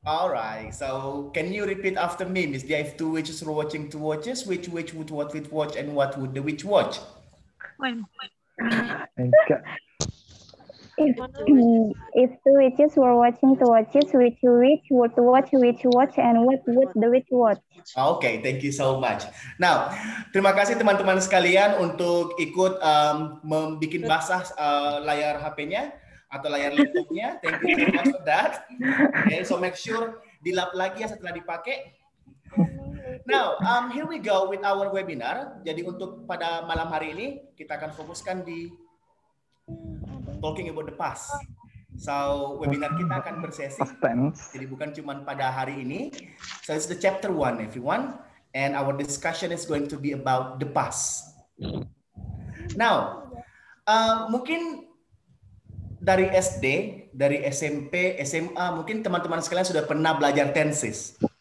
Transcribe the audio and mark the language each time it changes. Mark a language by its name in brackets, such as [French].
[English] Alright, so can you repeat after me, Miss Dia? If two witches were watching two watches, which witch would watch, and what would the witch watch? [Indonesian] Enggak. [English] If two witches were watching two watches, which witch would watch, and what would the witch watch? Oke, thank you so much. [Indonesian] Nah, terima kasih teman-teman sekalian untuk ikut membuat basah layar HP-nya atau layar laptopnya. [English] Thank you so much for that. Okay, so make sure [Indonesian] dilap lagi ya setelah dipakai. [English] Now, here we go with our webinar. [Indonesian] Jadi untuk pada malam hari ini kita akan fokuskan di [English] talking about the past. [Indonesian] So webinar kita akan bersesi. Jadi bukan cuma pada hari ini. [English] So it's the chapter 1, everyone, and our discussion is going to be about the past. [Indonesian] Now, mungkin dari SD, dari SMP, SMA, mungkin teman-teman sekalian sudah pernah belajar tenses.